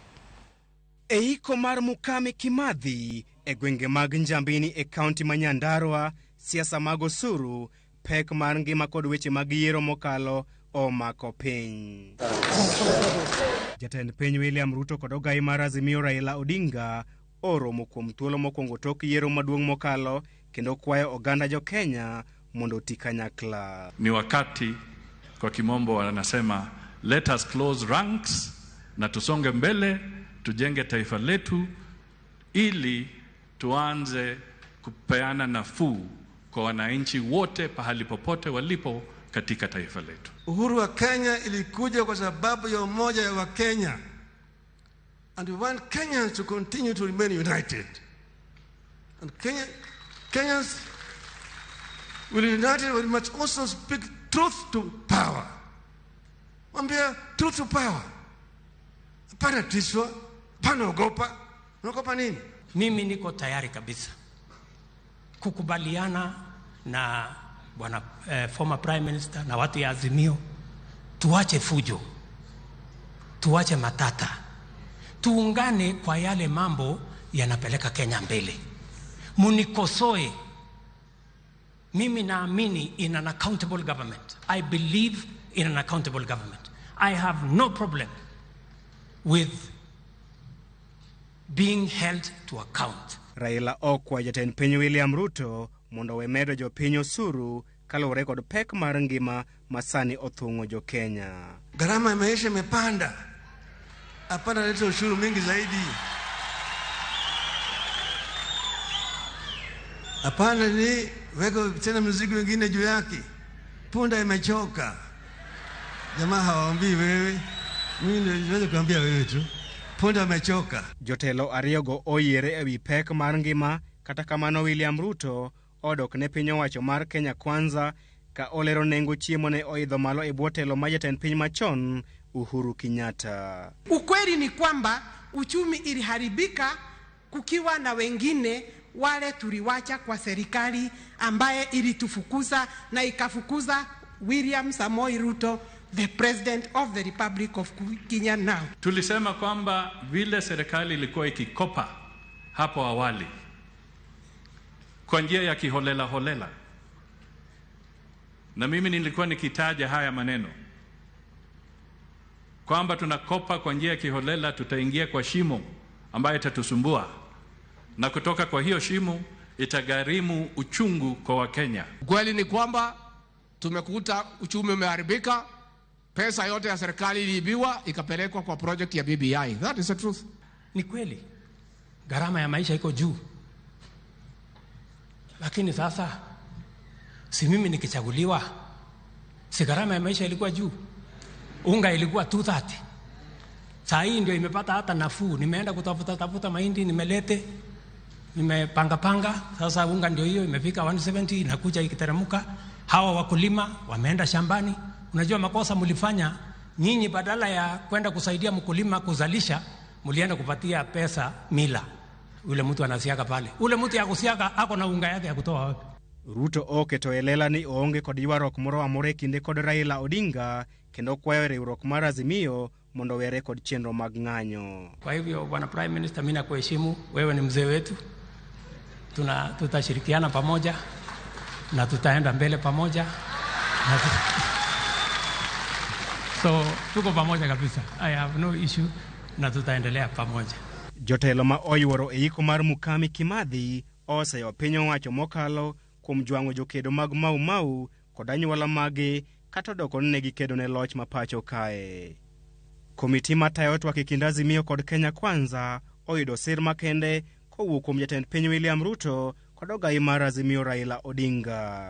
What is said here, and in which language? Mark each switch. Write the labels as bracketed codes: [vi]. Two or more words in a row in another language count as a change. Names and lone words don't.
[luo] Eiko mar Mukami Kimathi e gwenge mag Njambini e kaunti ma Nyandarua, siasa mag osuru, pek mar ngima kod weche mag yiero mokalo omako piny. Jatend piny William Ruto kod ogai mar Azimio Raila Odinga oromo kuom thuolo mokwongo tok yiero maduong' mokalo kendo kwayo oganda jo Kenya mondo oti kanyakla. [sw] Ni wakati kwa kimombo wanasema [en] let us close ranks [sw] na tusonge mbele, tujenge taifa letu ili tuanze kupeana nafuu kwa wananchi wote pahali popote walipo katika taifa letu. Uhuru wa Kenya ilikuja kwa sababu ya umoja wa Kenya. [en] And we want Kenyans to continue to remain united. And Kenyans will united, we must also speak truth to power. Mwambia truth to power. [sw] Hapana tiswa, hapana ogopa. Unaogopa nini? Mimi niko tayari kabisa kukubaliana na bwana [en] former prime minister [sw] na watu ya Azimio, tuache fujo, tuache matata, tuungane kwa yale mambo yanapeleka Kenya mbele. Munikosoe, mimi naamini [en] in an accountable government. I believe in an accountable government. I have no problem with being held to account. [luo] Raila okwa jatend piny William Ruto mondo wemedo jo piny osuru kaluwore kod pek mar ngima masani othung'o jo Kenya. [sw] Gharama ya maisha imepanda. Hapana leta ushuru mingi zaidi. Hapana, ni weko tena mzigo wengine juu yake. Punda imechoka. Jamaa hawaambii wewe. Mimi naweza kuambia wewe tu. Punda imechoka. [luo] Jotelo ariyogo oyiere ewi pek mar ngima, kata kamano William Ruto odok ne piny owacho mar Kenya Kwanza ka olero nengo chiemo ne oidho malo e bwo telo ma jatend piny machon Uhuru Kenyatta. [sw] Ukweli ni kwamba uchumi iliharibika kukiwa na wengine wale tuliwacha kwa serikali ambaye ilitufukuza na ikafukuza William Samoei Ruto, [en] the president of the Republic of Kenya now. [sw] Tulisema kwamba vile serikali ilikuwa ikikopa hapo awali kwa njia ya kiholela holela, na mimi nilikuwa nikitaja haya maneno kwamba tunakopa kwa njia ya kiholela, tutaingia kwa shimo ambayo itatusumbua, na kutoka kwa hiyo shimo itagharimu uchungu kwa Wakenya. Kweli ni kwamba tumekuta uchumi umeharibika, pesa yote ya serikali iliibiwa ikapelekwa kwa project ya BBI. [en] That is the truth. [sw] Ni kweli gharama ya maisha iko juu, lakini sasa si mimi nikichaguliwa, si gharama ya maisha ilikuwa juu? Unga ilikuwa 230, saa hii ndio imepata hata nafuu. Nimeenda kutafuta mahindi, nimelete, nimepanga, sasa unga ndio hiyo imefika 170, inakuja ikiteremka. Hawa wakulima wameenda shambani. Unajua makosa mlifanya nyinyi, badala ya kwenda kusaidia mkulima kuzalisha, mlienda kupatia pesa mila. Ule mtu anasiaga pale, ule mtu ya kusiaga ako na unga yake ya kutoa wapi? [luo] Ruto oketo elela ni oonge kod ywaruok moro amora kinde kod Raila Odinga, kendo kwayo riwruok mar Azimio mondo were kod chenro mag ng'anyo. [sw] Kwa hivyo bwana Prime Minister, mimi nakuheshimu, wewe ni mzee wetu, tutashirikiana pamoja na tutaenda mbele pamoja. So tuko pamoja kabisa, [en] I have no issue, [sw] na tutaendelea pamoja. [luo] Jotelo ma oyuoro e iko mar Mukami Kimathi oseyo piny owacho mokalo kuom jwang'o jokedo mag Mau Mau kod anyuola magi kata doko negi kedo ne loch ma pacho kae. Komiti matayo twak e kind Azimio kod Kenya Kwanza oyudo sir makende kowuok kuom jatend piny William Ruto kod ogai mar Azimio Raila Odinga.